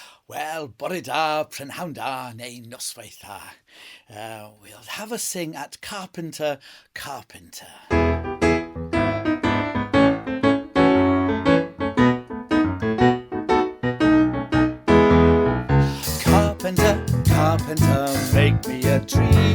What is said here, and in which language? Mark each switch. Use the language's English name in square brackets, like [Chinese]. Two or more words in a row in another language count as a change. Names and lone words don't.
[Welsh] Wel, bore da, prynhawn da, neu noswaith da. [English] We'll have a sing at Carpenter Carpenter. Carpenter, carpenter, make me a tree.